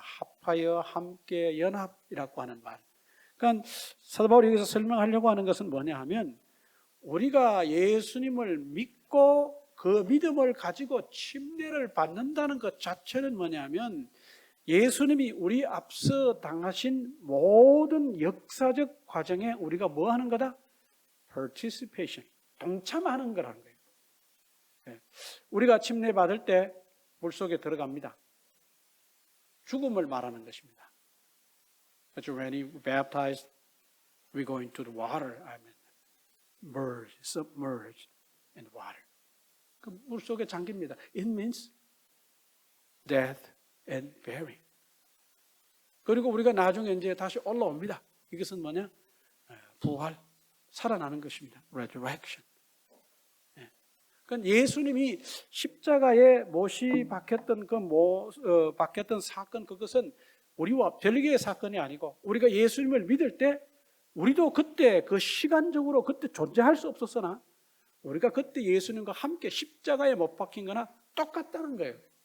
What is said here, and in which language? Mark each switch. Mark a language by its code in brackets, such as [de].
[ko] 합하여, 함께, 연합이라고 하는 말. 그러니까 사도 바울이 여기서 설명하려고 하는 것은 뭐냐 하면 우리가 예수님을 믿고 그 믿음을 가지고 침례를 받는다는 것 자체는 뭐냐면 예수님이 우리 앞서 당하신 모든 역사적 과정에 우리가 뭐 하는 거다? participation, 동참하는 거라는 거예요. 우리가 침례 받을 때 물속에 들어갑니다. 죽음을 말하는 것입니다. [en] But when you baptize, we go into the water. I mean, merge, submerged in water. [ko] 그 물속에 잠깁니다. [en] It means death and burial. [ko] 그리고 우리가 나중에 이제 다시 올라옵니다. 이것은 뭐냐? 부활, 살아나는 것입니다. [en] Resurrection. [ko] 그러니까 예수님이 십자가에 못이 박혔던 박혔던 사건, 그것은 우리와 별개의 사건이 아니고 우리가 예수님을 믿을 때 우리도 그때 그 시간적으로 그때 존재할 수 없었으나 우리가 그때 예수님과 함께 십자가에 못 박힌 거나 똑같다는 거예요.